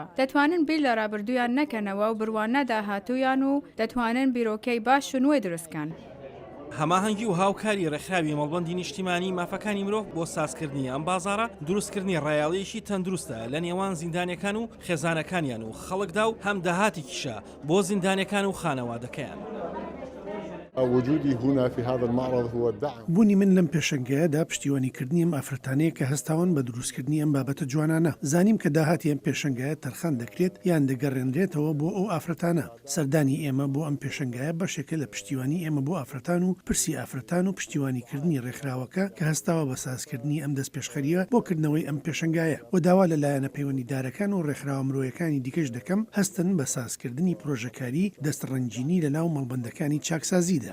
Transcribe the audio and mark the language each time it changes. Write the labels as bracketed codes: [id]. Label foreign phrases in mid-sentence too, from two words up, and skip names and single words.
[ckb] دەتوانن بیر لە ڕابردویان نەکەنەوە و بڕوانە داهاتوویان و دەتوانن بیرۆکەی باش و نوێ دروستکەن. هەماهەنگی و هاوکاری ڕێکخراوی مەڵبەندی نیشتیمانی مافەکانی مرۆڤ بۆ سازکردنی ئەم بازارە دروستکردنی ڕایاڵیەکی تەندروستە لە نێوان زیندانەکان و خێزانەکانیان و خەڵکدا و هەم داهاتێکیشە بۆ زیندانەکان و خانەوادەکەیان. [ar] وجودي هنا في هذا المعرض هو الدعم. [ckb] بوونی من لەم پێشنگەیەدا پشتیوانیکردنی ئەم ئافرەتانەیە کە هەستاون بە دروستکردنی ئەم بابەتە جوانانە. زانیم کە داهاتی ئەم پێشنگایە تەرخان دەکرێت یان دەگەڕێنرێتەوە بۆ ئەو ئافرەتانە. سەردانی ئێمە بۆ ئەم پێشنگایە بەشێکە لە پشتیوانی ئێمە بۆ ئافرەتان و پرسی ئافرەتان و پشتیوانیکردنی ڕێکخراوەکە کە هەستاوە بە سازکردنی ئەم دەست پێشخەریە بۆکردنەوەی ئەم پێشنگایە و داوا لەلایەنە پەیوەندیدارەکان و ڕێکخراوە مرۆیەکانی دیکەش دەکەم هەستن بە سازکردنی پرۆژەکاری دەستڕەنجینی لەناو مەڵبەندەکانی چاکسازیدا.